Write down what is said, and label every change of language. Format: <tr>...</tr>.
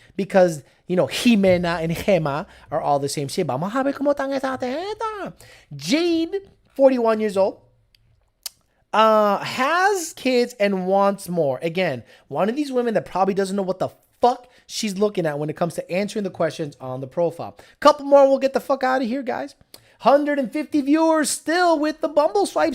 <en>Because, you know, Jimena and Gema are all the same shit.</en> <es>Vamos a ver cómo están esa teta.</es> <en>Jade, 41 years old, has kids and wants more. Again, one of these women that probably doesn't know what the fuck she's looking at when it comes to answering the questions on the profile. Couple more, we'll get the fuck out of here, guys. 150 viewers still with the Bumble swipe.</en>